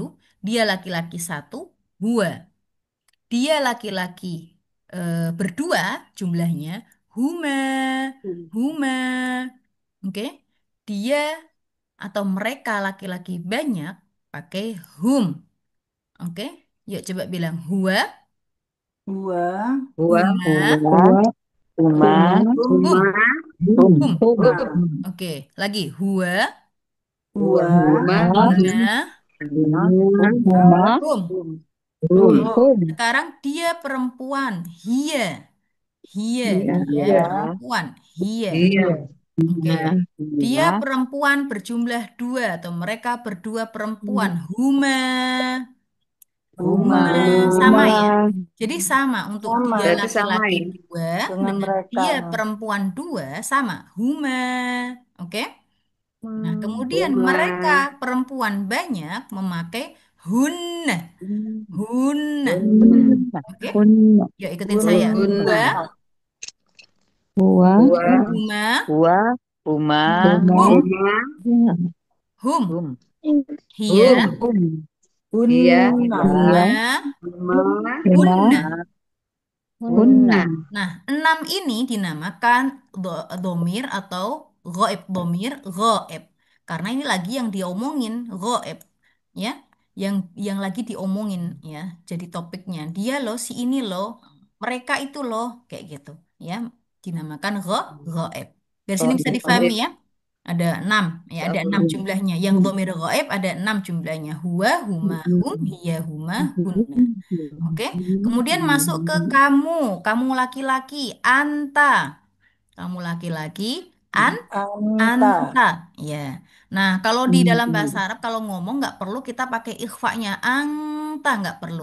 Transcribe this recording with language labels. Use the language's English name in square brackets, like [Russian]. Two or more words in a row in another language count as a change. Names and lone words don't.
[Indonesian] Dia laki-laki satu, dua. Dia laki-laki berdua jumlahnya [Arabic] huma, huma. [Indonesian] Oke. Dia atau mereka laki-laki banyak pakai hum. Oke. Yuk coba bilang huwa, Dua, Huwa, huma, Uma, huma, [Arabic] hum, hum. [Indonesian] dua, Oke. Lagi huwa, dua, huma, huma, Uma, hum. hum. Oke. hum, Sekarang dia perempuan, hia. Dia iya, perempuan, hia. Iya. Oke. Dia Uma, perempuan berjumlah dua atau mereka berdua perempuan, huma. huma, Sama Uma, ya. Jadi sama untuk sama dia Berarti sama laki-laki ya. dua dengan dengan mereka. dia perempuan dua sama, huma. Oke. Nah, kemudian Huma, mereka perempuan banyak memakai hunna. Hunna. huna, Oke. Hunna, Yuk ikutin saya. Huna, Dua, Huwa, huwa, huma, [Arabic] Huwa, Uma, [Indonesian] hum, huma, hum. Hum, Hia, hum. Hum, Iya, huna, Hia, huma, huma, Huma, hunna. Hunna, huna. Nah, enam ini dinamakan domir atau goib. Domir goib. Karena ini lagi yang diomongin, goib. Ya, yang lagi diomongin ya. Jadi topiknya, dia loh, si ini loh, mereka itu loh, kayak gitu. Ya, dinamakan goib. Dari sini bisa difahami Goib. ya. Ada enam, ya Insya ada Allah. enam jumlahnya. Yang domir goib ada enam jumlahnya. [Arabic] Huwa, huma, hum, hiya, huma, [Indonesian] hunna. Oke. Kemudian masuk ke kamu, kamu laki-laki, anta. Kamu laki-laki, anta, anta. Ya. Nah, kalau di dalam bahasa Arab kalau ngomong nggak perlu kita pakai ikhfa-nya, anta nggak perlu.